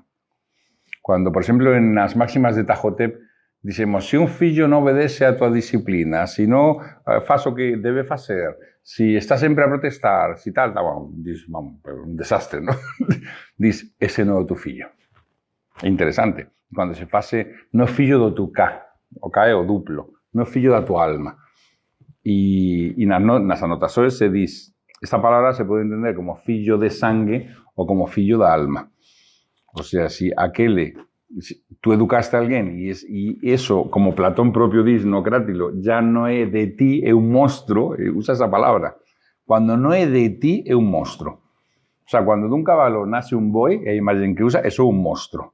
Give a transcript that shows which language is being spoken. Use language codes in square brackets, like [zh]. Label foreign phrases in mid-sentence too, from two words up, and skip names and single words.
[gl] Cuando, por exemplo, en as máximas de Tajotep, dicemos, se un fillo non obedece a tua disciplina, se non faz o que debe facer, si está sempre a protestar, si tal, bueno, diz, un desastre, ¿no? Diz, ese non é o tu fillo. É interesante. Cando se fase, non é fillo do tu cá, o cá é o duplo, non é fillo da tua alma. E nas anotações se diz, esta palabra se pode entender como fillo de sangue ou como fillo da alma. [es] O sea, si tú educaste [gl] a alguén e eso, como Platón propio diz no Crátilo, ya non é de ti, é un monstro, usa esa palabra. Cuando non é de ti, é un monstro. [es] O sea, [gl] cuando dun cabalo nace un boi, é a imagen que usa, eso é un monstro.